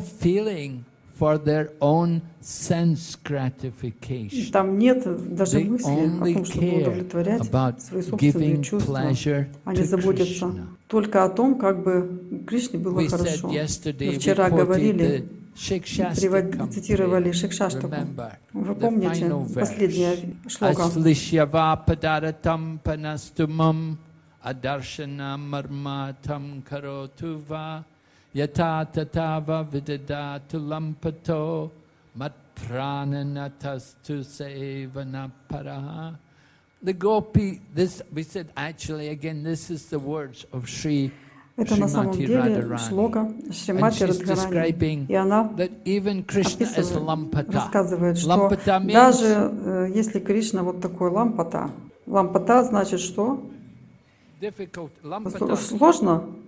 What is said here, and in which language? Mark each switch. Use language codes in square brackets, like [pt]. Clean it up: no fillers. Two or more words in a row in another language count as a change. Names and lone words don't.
[ru] Там нет даже мысли о том, чтобы удовлетворять свои собственные чувства. Они заботятся только о том, как бы Кришне было хорошо. Мы вчера говорили, цитировали Шикшаштаку. Вы помните последняя шлока? [sa] यथा तथा वा विदधातु लम्पटो मत् प्राणनाथस्तु स एव नापरः. [en] The gopi, this we said actually again, this is the words of Sri [ru] Это на самом деле шлока Шримати Радхарани, и она описывает, рассказывает, что даже если Кришна вот такой лампата, лампата значит что? Сложно?